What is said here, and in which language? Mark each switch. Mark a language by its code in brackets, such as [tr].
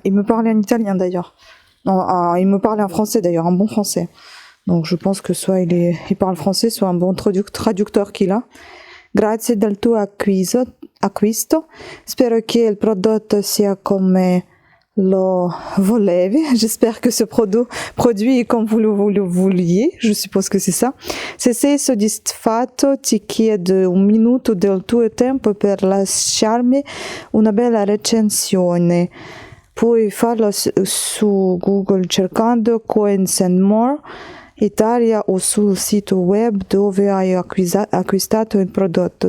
[fr] Il me parlait en italien d'ailleurs. Non, il me parlait en français d'ailleurs, un bon français. Donc je pense que soit il parle français, soit un bon traducteur qu'il a. [it] Grazie del tuo acquisto. Spero che il prodotto sia come lo volevi. [fr] J'espère que ce produit est comme vous le vouliez. Je suppose que c'est ça. [it] Se sei soddisfatto, ti chiedo 1 minuto del tuo tempo per lasciarmi una bella recensione. Puoi farlo su Google cercando Coins and More Italia o sul sito web dove hai acquistato il prodotto.